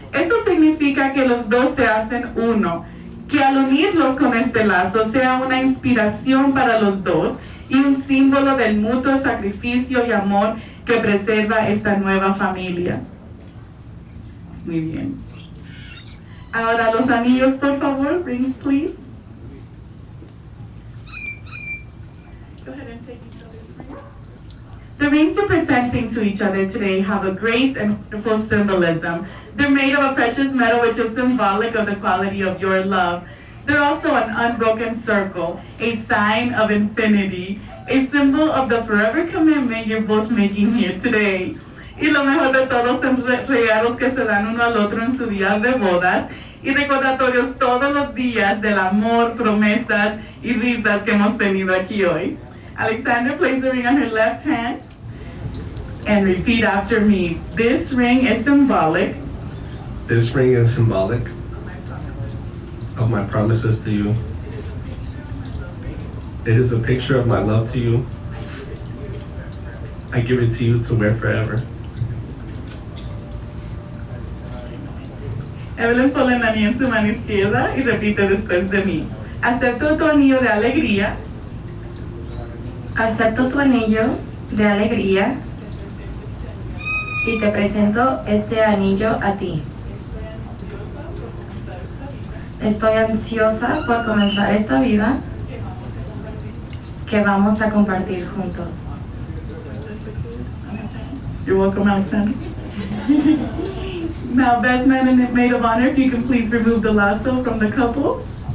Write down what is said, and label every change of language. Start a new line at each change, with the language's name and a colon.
Spanish: Esto significa que los dos se hacen uno. Que al unirlos con este lazo sea una inspiración para los dos y un símbolo del mutuo sacrificio y amor que preserva esta nueva familia. Muy bien. Ahora los anillos, por favor.
English: Rings, please. Go ahead and take each other's rings. The rings you're presenting to each other today have a great and wonderful symbolism. They're made of a precious metal which is symbolic of the quality of your love. They're also an unbroken circle, a sign of infinity, a symbol of the forever commitment you're both making here today.
Spanish: Y lo mejor de todos son regalos que se dan uno al otro en su día de bodas y recordatorios todos los días del amor, promesas y risas que hemos tenido aquí hoy.
English: Alexander, place the ring on her left hand and repeat after me. This ring is symbolic. This ring is symbolic of my promises to you. It is a picture of my love to you. I give it to you to wear forever.
Spanish: Evelyn pone el anillo en su mano izquierda y repite después de mí. Acepto tu anillo de alegría. Acepto tu anillo de alegría y te presento este anillo a ti. Estoy ansiosa por comenzar esta vida que vamos a compartir juntos.
English: You're welcome, Alexander. Now, best man and maid of honor, if you can please remove the lasso from the couple.